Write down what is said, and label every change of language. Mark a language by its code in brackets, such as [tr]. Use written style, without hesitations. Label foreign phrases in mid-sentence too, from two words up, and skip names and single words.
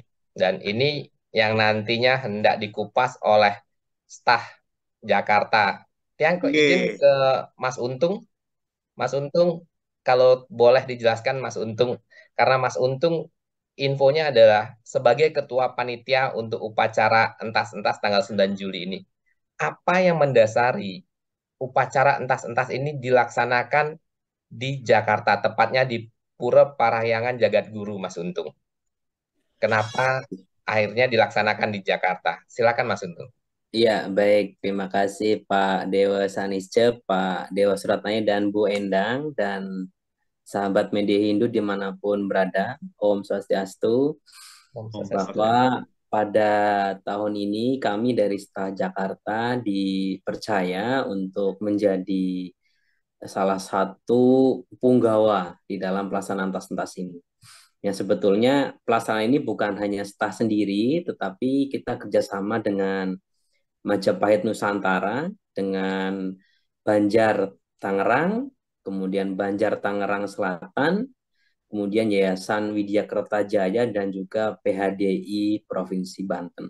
[id] Dan ini yang nantinya hendak dikupas oleh staf Jakarta. Yang kok izin Oke. ke Mas Untung. Mas Untung, kalau boleh dijelaskan Mas Untung, karena Mas Untung infonya adalah sebagai ketua panitia untuk upacara entas-entas tanggal 9 Juli ini. Apa yang mendasari upacara entas-entas ini dilaksanakan di Jakarta, tepatnya di Pura Parahyangan Jagat Guru, Mas Untung? Kenapa akhirnya dilaksanakan di Jakarta? Silakan Mas Untung. Iya, baik. Terima kasih Pak Dewa Sanisce, Pak Dewa Suratnaya, dan Bu Endang, dan sahabat media Hindu dimanapun berada. Om Swastiastu. Om Bahwa pada tahun ini kami dari Staf Jakarta dipercaya untuk menjadi salah satu punggawa di dalam pelaksanaan tas-tas ini. Yang sebetulnya pelaksanaan ini bukan hanya staf sendiri, tetapi kita kerjasama dengan Majapahit Nusantara, dengan Banjar Tangerang, kemudian Banjar Tangerang Selatan, kemudian Yayasan Widya Kertajaya, dan juga PHDI Provinsi Banten.